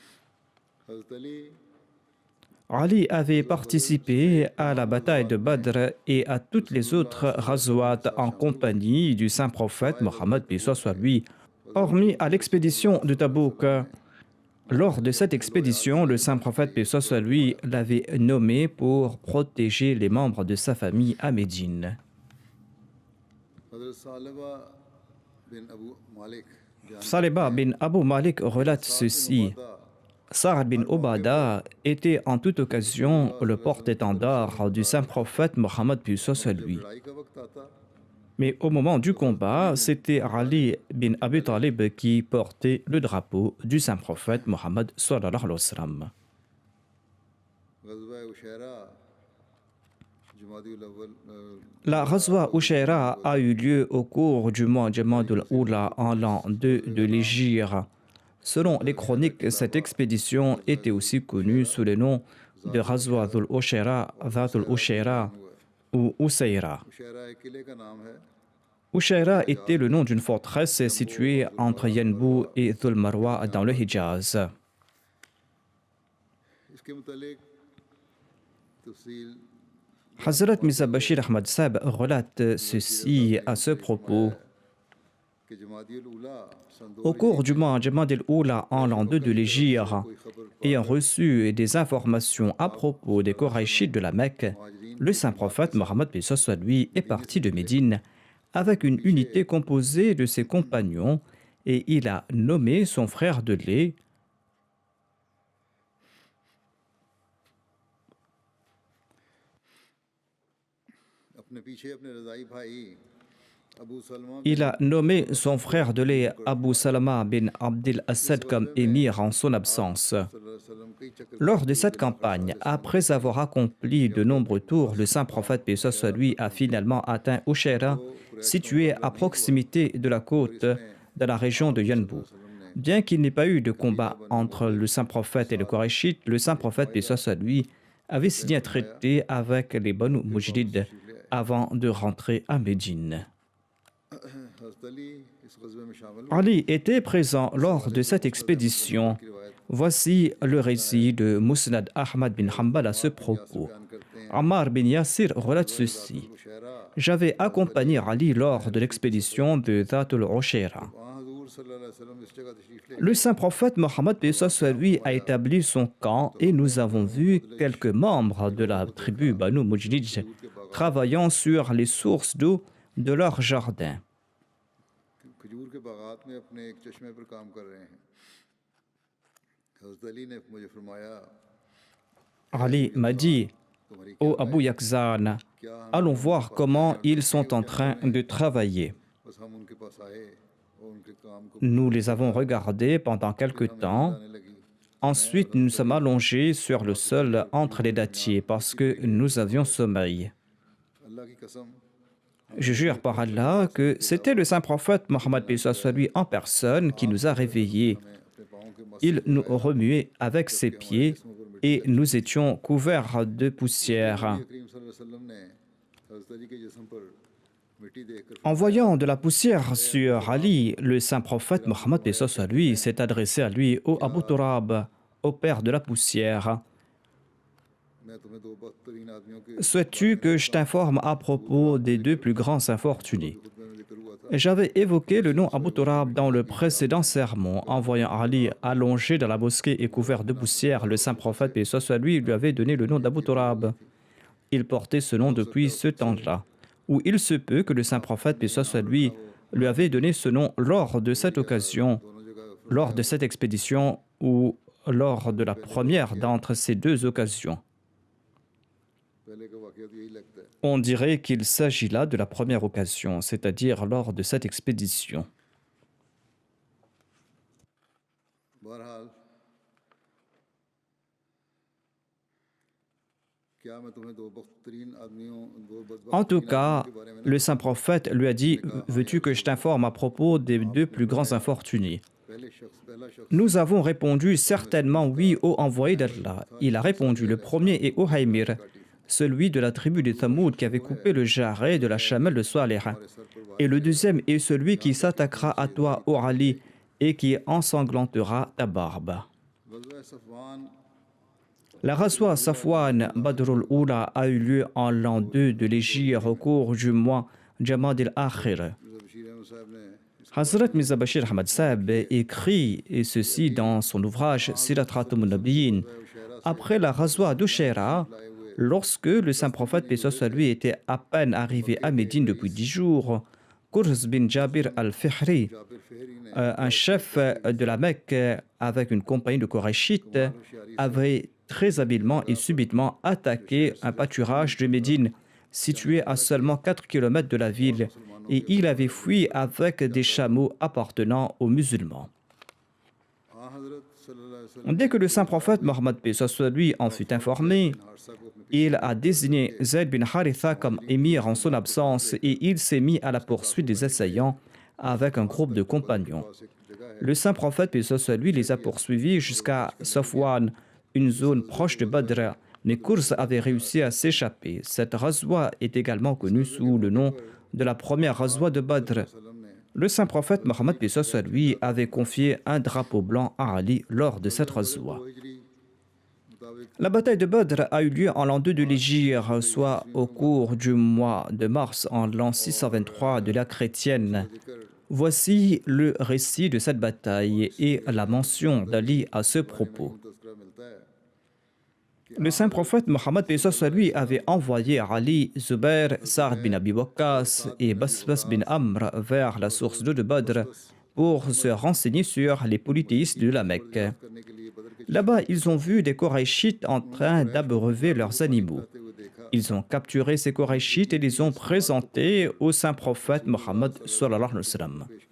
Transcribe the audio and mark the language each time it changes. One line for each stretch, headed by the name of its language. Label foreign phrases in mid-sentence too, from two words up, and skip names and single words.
French: Ali avait participé à la bataille de Badr et à toutes les autres ghazwat en compagnie du saint prophète Mohammed, paix soit lui, hormis à l'expédition de Tabouk. Lors de cette expédition, le saint prophète, paix soit lui, l'avait nommé pour protéger les membres de sa famille à Médine. Saleba bin Abu Malik relate ceci. Sa'ad bin Obada était en toute occasion le porte-étendard du saint prophète Mohammed, paix soit lui. Mais au moment du combat, c'était Ali bin Abi Talib qui portait le drapeau du saint prophète Mohammed
Arabic: صلى الله عليه وسلم.
French: La Ghazwa Ushaira a eu lieu au cours du mois Jamadul Oula en l'an 2 de l'Hégire. Selon les chroniques, cette expédition était aussi connue sous le nom de Ghazwa Dhul Ushayra, Dhatul Ushayra ou Usayra.
Urdu: شہرا ایک قلعے کا نام ہے
French: Ushaira était le nom d'une forteresse située entre Yanbu et Dhul Marwa dans le Hijaz.
Urdu: اس کے متعلق تفصیل
French: Hazrat Mirza Bashir Ahmad Sahib relate ceci à ce propos.
Urdu: کہ جمادی الاولیٰ سن
French: Au cours du mois Jamad el-Oula en l'an 2 de l'Hégire, ayant reçu des informations à propos des Koraïchites de la Mecque, le saint prophète Mohammed paix soit lui est parti de Médine avec une unité composée de ses compagnons et il a nommé son frère de lait
Urdu: اپنے پیچھے اپنے رضاعی بھائی ابو سلمہ
French: Il a nommé son frère de lait Abu Salama bin Abdil Assad comme émir en son absence.
Urdu: وسلم کئی چکر
French: Lors de cette campagne, après avoir accompli de nombreux tours, le saint prophète paix soit lui a finalement atteint Ushaira, situé à proximité de la côte de la région de Yanbu. Bien qu'il n'ait pas eu de combat entre le saint prophète et le Koraïchite, le saint prophète paix soit lui avait signé un traité avec les Banu Mujrid avant de rentrer à Médine.
Urdu: حضرت علی اس غزوے میں شامل
French: Ali était présent lors de cette expédition. Voici le récit de Musnad Ahmad bin Hanbal à ce propos. Ammar bin Yasir relate ceci. J'avais accompagné Ali lors de l'expédition de Dhatul Ushayra.
Urdu: وہاں حضور
Arabic: صلى الله عليه وسلم
Urdu: اس جگہ تشریف لے
French: Le saint prophète Mohammed paix soit lui a établi son camp et nous avons vu quelques membres de la tribu Banu Mujrid travaillant sur les sources d'eau de leur jardin.
Urdu: کھجور کے باغات میں اپنے ایک چشمے پر کام کر رہے ہیں حضرت علی نے مجھے فرمایا
French: Ali m'a dit, ô Abu Yakzan, allons voir comment ils sont en train de travailler.
Urdu: بس ہم ان کے پاس آئے اور ان کے کام کو
French: Nous les avons regardés pendant quelque temps.
Urdu: بتانے لگی
French: Ensuite, nous sommes allongés sur le sol entre les dattiers parce que nous avions sommeil.
Urdu: اللہ کی قسم
French: Je jure par Allah que c'était le saint prophète Mohammed paix soit lui en personne qui nous a réveillés.
Urdu: اپنے پاؤں کے مس
French: Il nous remuait avec ses pieds et nous étions couverts de poussière.
Urdu: کریم
Arabic: صلى الله عليه وسلم
Urdu: نے حضرت علی کے جسم پر مٹی دیکھ کر
French: En voyant de la poussière sur Ali, le saint prophète Mohammed paix soit lui s'est adressé à lui, ô Abu Turab, au père de la poussière.
Urdu: میں تمہیں دو بدترین آدمیوں کے
French: Souhaites-tu que je t'informe à propos des deux plus grands infortunés?
Urdu: خطبے میں ذکر ہوا تھا
French: J'avais évoqué le nom Abu Turab dans le précédent sermon. En voyant Ali allongé dans la mosquée et couvert de poussière, le saint prophète paix soit lui lui avait donné le nom d'Abu Turab. Il portait ce nom depuis ce temps-là. Ou il se peut que le saint prophète paix soit lui avait donné ce nom lors de cette occasion, lors de cette expédition ou lors de la première d'entre ces deux occasions.
Urdu: پہلے کا واقعہ تو یہی لگتا ہے
French: On dirait qu'il s'agit là de la première occasion, c'est-à-dire lors de cette expédition.
Urdu: بہرحال کیا میں تمہیں دو بدترین آدمیوں دو
French: En tout
Urdu: बदबख्त
French: cas, le saint prophète lui a dit, veux-tu que je t'informe à propos des deux plus grands infortunés?
Urdu: پہلا شخص
French: Nous avons répondu certainement oui au envoyé d'Allah. Il a répondu, le premier est Uhaymir, celui de la tribu des Thamoud qui avait coupé le jarret de la chamelle de Saleh. Et le deuxième est celui qui s'attaquera à toi, ô Ali, et qui ensanglantera ta barbe.
Urdu: غزوہ صفوان
French: La Ghazwa Safwan Badrul Oula a eu lieu en l'an 2 de l'Hégire au cours du mois Jamad el-Akhir.
Urdu: بشیر احمد صاحب نے
French: Hazrat Mirza Bashir Ahmad Sahib écrit et ceci dans son ouvrage Sirat Khatamun Nabiyyin. Après la Ghazwa d'Ushayra, lorsque le saint prophète paix soit lui était à peine arrivé à Médine depuis 10 jours, Kurz bin Jabir al-Fihri, un chef de la Mecque avec une compagnie de Korachites, avait très habilement et subitement attaqué un pâturage de Médine situé à seulement 4 km de la ville et il avait fui avec des chameaux appartenant aux musulmans.
Urdu: ہاں حضرت
Arabic: صلى الله عليه وسلم
French: Dès que le saint prophète Mohammed paix soit lui en fut informé,
Urdu: حادثہ کو اپنے
French: il a désigné Zayd bin Haritha comme émir en son absence et il s'est mis à la poursuite des assaillants avec un groupe de compagnons.
Urdu: پاس ایک جگہ ہے
French: Le saint prophète paix soit lui les a poursuivis jusqu'à Safwan, une zone proche de Badr, mais Kurz avait réussi à s'échapper. Cette razwa est également connue sous le nom de la première razwa de Badr. Le saint prophète Mohammed lui avait confié un drapeau blanc à Ali lors de cette razwa. La bataille de Badr a eu lieu en l'an 2 de l'Hégire, soit au cours du mois de mars en l'an 623 de l'ère chrétienne. Voici le récit de cette bataille et la mention d'Ali à ce propos. Le saint prophète Mohammed lui avait envoyé Ali, Zubair, Sa'd bin Abi Waqqas et Basbas bin Amr vers la source d'eau de Badr pour se renseigner sur les polythéistes de la Mecque. Là-bas, ils ont vu des Koraïchites en train d'abreuver leurs animaux. Ils ont capturé ces Koraïchites et les ont présentés au saint prophète Mohammed
Arabic: صلى الله عليه وسلم.